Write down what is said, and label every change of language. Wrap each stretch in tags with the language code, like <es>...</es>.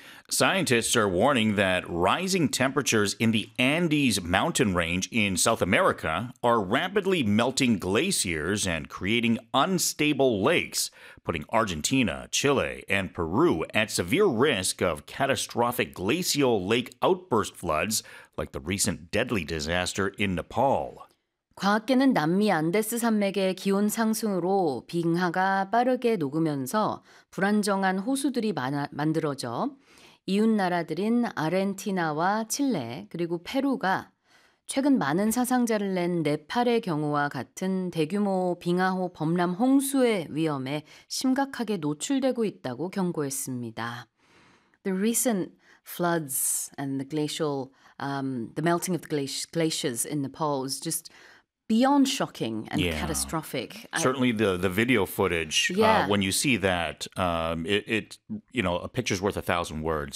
<en>Scientists are warning that rising temperatures in the Andes mountain range in South America are rapidly melting glaciers and creating unstable lakes, putting Argentina, Chile, and Peru at severe risk of catastrophic glacial lake outburst floods like the recent deadly disaster in Nepal.</en> <ko>과학계는 남미 안데스 산맥의 기온 상승으로 빙하가 빠르게 녹으면서 불안정한 호수들이 만들어져 이웃 나라들인 아르헨티나와 칠레 그리고 페루가 최근 많은 사상자를 낸 네팔의 경우와 같은 대규모 빙하호 범람 홍수의 위험에 심각하게 노출되고 있다고 경고했습니다.</ko> <en>The recent floods and the glacial, the melting of the glaciers in Nepal is just beyond shocking and catastrophic. Certainly the video footage, when you see that, it you know, a picture's worth a thousand words.</en>